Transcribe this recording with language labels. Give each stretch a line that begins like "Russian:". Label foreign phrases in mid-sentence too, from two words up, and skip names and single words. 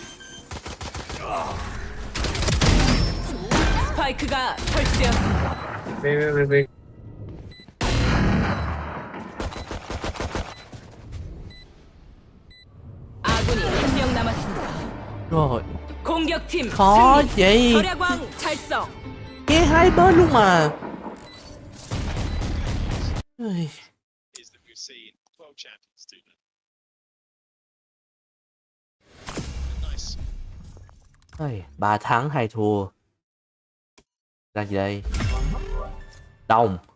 Korean: 스파이크가 설치되었습니다.
Vietnamese: Về.
Korean: 아군이 한 명 남았습니다.
Vietnamese: Rồi,
Korean: 공격팀
Vietnamese: khó
Korean: 승리.
Vietnamese: vậy.
Korean: 절야광 달성.
Vietnamese: Nghe hai bên luôn mà. Ui. Ôi, 3 thắng 2 thua. Ra gì đây? Đồng.